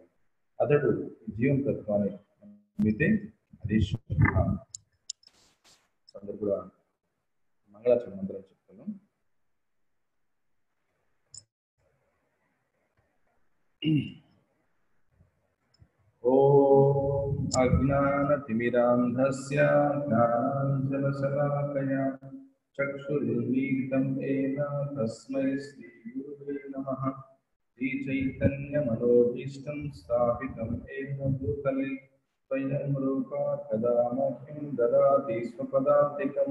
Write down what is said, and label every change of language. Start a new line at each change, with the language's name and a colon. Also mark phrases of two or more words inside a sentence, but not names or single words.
Telugu: అతడు జీవనతత్వాన్ని నమ్మితే అది అందరూ కూడా మంగళాచరణ మంత్రం చెప్తున్నాం.
Sanskrit: ఓం अज्ञानतिमिरान्धस्य ज्ञानाञ्जनशलाकया चक्षुरुन्मीलितं येन तस्मै श्रीगुरुवे नमः। श्रीचैतन्यमनोभीष्टं स्थापितं येन भूतले स्वयं रूपा कदा मह्यं ददाति स्वपदान्तिकं।